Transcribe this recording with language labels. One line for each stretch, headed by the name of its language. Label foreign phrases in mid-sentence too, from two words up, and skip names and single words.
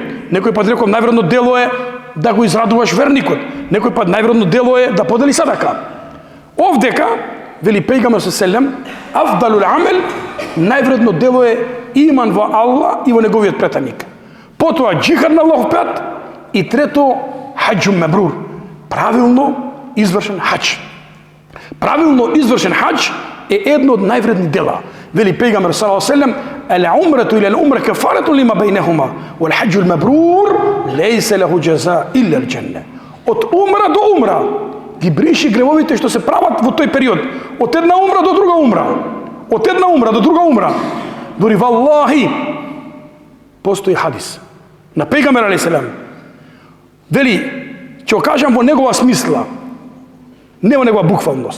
Macedonian: Некој пат рекол, највредно дело е да го израдуваш верникот. Некој пат највредно дело е да подели садака. Овдека, вели пејгамбер
Arabic: صلى الله أفضل العمل,
Macedonian: највредно дело е иман во Аллах и во неговиот претеник. Потоа џихад на Аллахов пат, и трето
Arabic: حج مبرور.
Bosnian: Pravilno izvršen hađ. Pravilno izvršen hađ je jedno od najvrednijih dela. Veli pejgamber
Arabic: صلى الله عليه وسلم: "العمرة إلى العمرة كفارة لما بينهما والحج المبرور ليس له جزاء إلا الجنة."
Macedonian: Od umra do umra ги бриши гревовите што се прават во тој период. Од една умра до друга умра. Од една умра до друга умра. Дори валлахи постои хадис на пегамбер
Arabic: عليه السلام.
Macedonian: Вели, ќе го кажам во негова смисла, не во негова буквалност.